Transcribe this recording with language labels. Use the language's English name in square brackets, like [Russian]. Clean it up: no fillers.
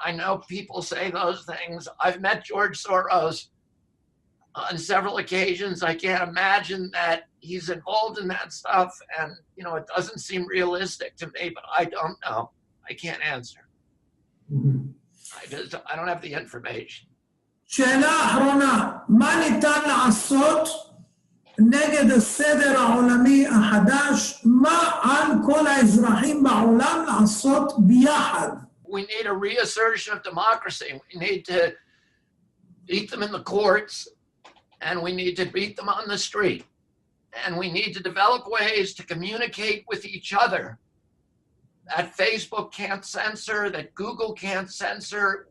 [English] I know people say those things. I've met George Soros on several occasions. I can't imagine that he's involved in that stuff. And, it doesn't seem realistic to me, but I don't know. I can't answer. I don't have the information. [Hebrew] שאלה אחרונה, מה ניתן לעשות נגד הסדר העולמי החדש? מה על כל האזרחים בעולם לעשות ביחד? [English] We need a reassertion of democracy. We need to beat them in the courts, and we need to beat them on the street. And we need to develop ways to communicate with each other that Facebook can't censor, that Google can't censor.